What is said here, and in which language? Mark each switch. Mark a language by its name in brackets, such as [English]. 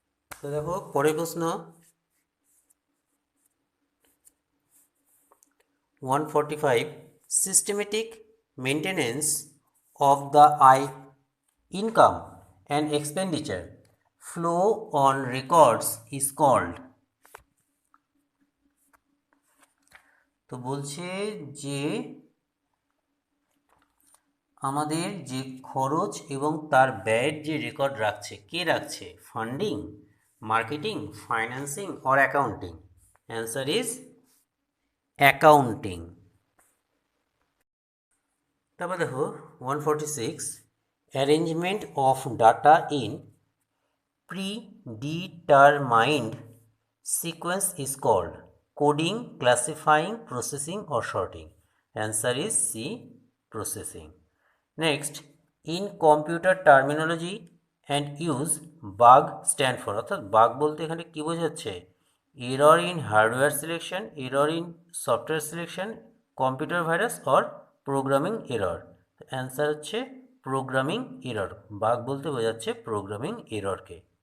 [Bangla] তো দেখো পরের প্রশ্ন [English] 145, systematic maintenance of the income and expenditure flow on records is called। [Bangla] তো বলছে যে আমাদের যে খরচ এবং তার ব্যয়ের যে রেকর্ড রাখছে, কে রাখছে? [English] Funding, marketing, financing or accounting? Answer is accounting. [Bangla] তারপর দেখো [English] 146, arrangement of data in predetermined sequence is called coding, classifying, processing or sorting? Answer is C, processing. Next, in computer terminology and use, bug stand for, [Bangla] অর্থাৎ bug বলতে এখানে কি বোঝাচ্ছে? [English] Error in hardware selection, error in software selection, computer virus or programming error? [Bangla] Answer হচ্ছে programming error. Bug বলতে বোঝাচ্ছে programming এররকে।